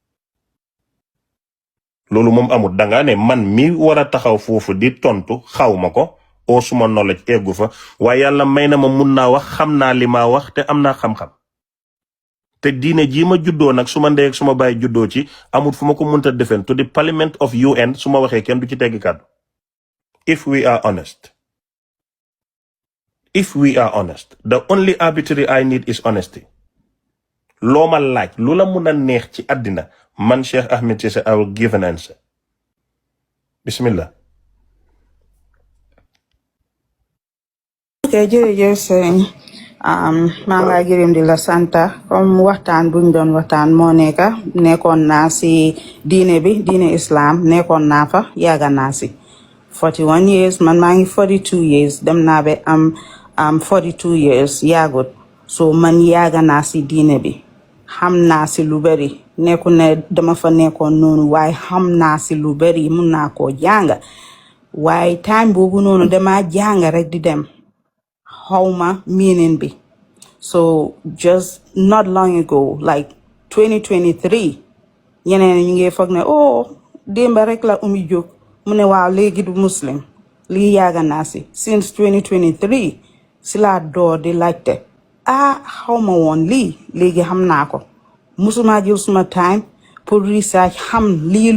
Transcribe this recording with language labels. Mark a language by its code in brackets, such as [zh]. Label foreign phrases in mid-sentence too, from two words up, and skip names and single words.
[wo] loolu moom amut danga ne man mi war a taxaw foofu di tontu xaw ma ko oo suma knowledge eggu fa waaye yàlla may na ma mun naa wax xam naa li ma wax te am naa xam-xam te diine jii ma juddoo nag suma ndey ak suma baay juddoo ci amut fu ma ko munta defen [en] to the parliament of UN [wo] su ma waxee kenn du ci tegg kàddu [en] if we are honest the only arbitrary I need is honesty [wo] loo ma laaj lu la mun a neex ci àddina man [en] Cheikh Ahmed Cisse I will give an answer bismillah. [wo] ok jërëjëf sëriñ maa ngi gërëm di la santa comme waxtaan buñ doon waxtaan moo nekkoon naa si diine islam nekkoon naa fa yàgga naa si 41 years man maa ngi 42 years dem naa be am 42 years yàggut so man yàgga naa si diine bi xam naa si lu bari nekku ne dama fa nekkoon noonu waaye xam naa si lu bari mun naa koo jàng waaye time boobu noonu dama jàng rek di dem xawma meaning bi [en] so just not long ago like 2023 [wo] ñeneen ñu ngi foog ne démba rek la Oumie jóg mu ne waaw léegi du muslim lii yàgga naa si since 2023 si laa door di laajte xawma woon lii léegi xam naa ko musuma jël suma time pour research xam lii